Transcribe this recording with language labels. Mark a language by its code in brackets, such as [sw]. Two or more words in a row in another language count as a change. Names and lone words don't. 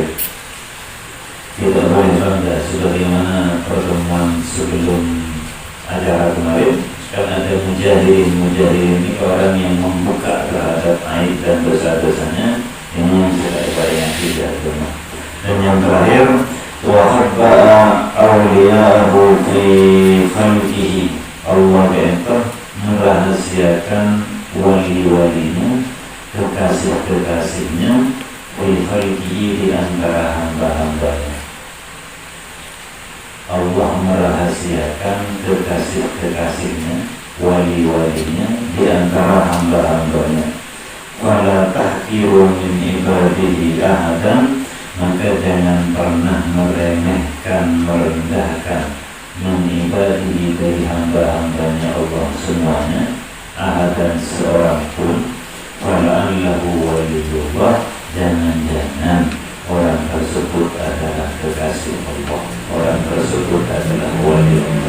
[id] Tidak boleh bangga sebagaimana pertemuan sebelum acara kemarin, kan ada mujahidin ini orang yang membuka terhadap aib dan dosa-dosanya. Ini yang kita yang tidak benar. Dan yang terakhir, [ar] وخبأ أولياءه في خلقه, [id] Allah merahasiakan wali-walinya, kekasih-kekasihnya, [ar] في خلقه, [id] di antara hamba-hambanya. Allah merahasiakan kekasih-kekasihnya, wali-walinya, di antara hamba-hambanya. [ar] ولا تحقروا من عباده أحدا, [id] maka jangan pernah meremehkan, merendahkan [ar] من عباده, [id] dari hamba-hambanya Allah semuanya, ahadan, seorang pun. [ar] ولعله ولي الله, [id] jangan-jangan orang tersebut adalah kekasih Allah, orang tersebut adalah wali Allah.